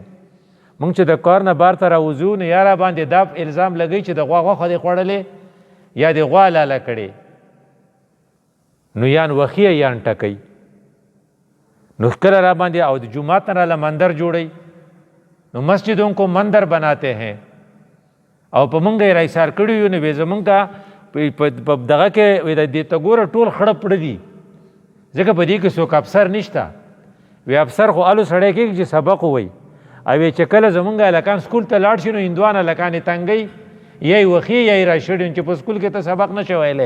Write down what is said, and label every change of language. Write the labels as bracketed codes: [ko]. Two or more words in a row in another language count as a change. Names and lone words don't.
[ps] موږ چې د کار نه بار ته راوځو نو یا را باندې دا الزام لګوي چې د غوا غوښه دې خوړلې یا د غوا لاله کړې، نو یان وخی یان ټکوي. نو کله را باندې او د جومات نه راله مندر جوړوي. نو [ur] مسجدوں کو مندر بناتے ہیں [ps] او په مونږ یې راایثار کړي یو. نو زمونږ ته په دغه کې دې ته ګوره ټول خړه پړه دي، ځکه په دې کې څوک افسر نشته. وی افسر خو الو سړی کېږي چې سبق ووایي، او چې کله زمونږ هلکان سکول ته لاړ شي نو هندوان هلکان یې تنګوي، یا یې وښي یا یې راشړي چې په سکول کې ته سبق نه شې ویلی.